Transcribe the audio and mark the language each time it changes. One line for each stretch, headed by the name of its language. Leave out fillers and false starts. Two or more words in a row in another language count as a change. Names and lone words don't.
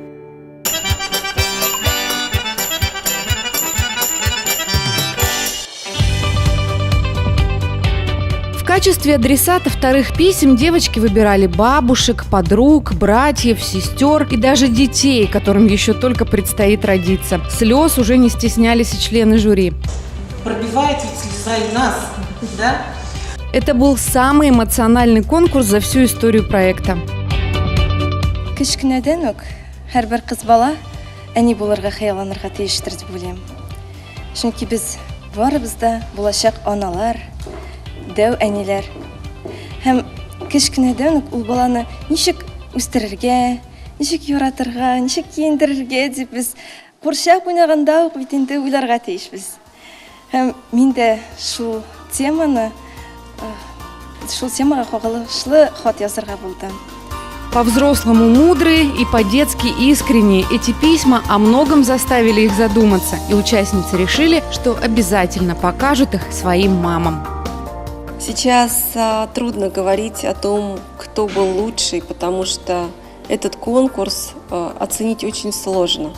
Russian: В качестве адресата вторых писем девочки выбирали бабушек, подруг, братьев, сестер и даже детей, которым еще только предстоит родиться. Слез уже не стеснялись и члены жюри. Пробивает ведь слеза и нас, да? Это был самый эмоциональный конкурс за всю историю проекта.
Tatar: Кечкенәдән үк һәрбер кыз бала әни булырга хыялланырга тиештер дип уйлыйм. Чөнки без барыбыз да булачак аналар, дәү әниләр. Һәм кечкенәдән үк ул баланы ничек үстерергә, ничек яратырга, ничек киендерергә дип без курчак уйнаганда ук бит инде уйларга тиешбез. Һәм мин дә шул темага кагылышлы хат язарга булдым.
Russian: По-взрослому мудрые и по-детски искренние эти письма о многом заставили их задуматься, и участницы решили, что обязательно покажут их своим мамам. Сейчас трудно говорить о том, кто был лучший, потому что этот конкурс оценить очень сложно.